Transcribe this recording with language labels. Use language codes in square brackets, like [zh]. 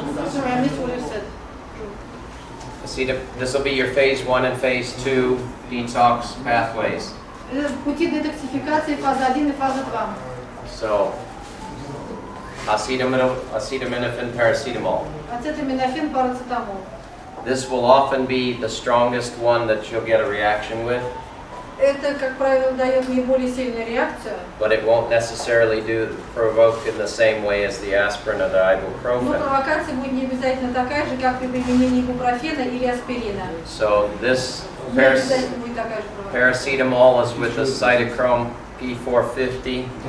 [en] Sorry, I missed what you said. This will be your phase 1 and phase 2 detox pathways. [ru] Это пути детоксификации фаза 1 и фаза 2. [en] So, acetaminophen, paracetamol. [ru] Ацетаминофен, парацетамол. [en] This will often be the strongest one that you'll get a reaction with, [ru] Это, как правило, дает наиболее сильную реакцию. [en] but it won't necessarily provoke in the same way as the aspirin or the [ru] Но [en] ibuprofen. [ru] провокация будет не обязательно такая же, как при применении ибупрофена или аспирина. [en] So this [ru] Не обязательно будет такая же провокация. [en] paracetamol is with the cytochrome P450.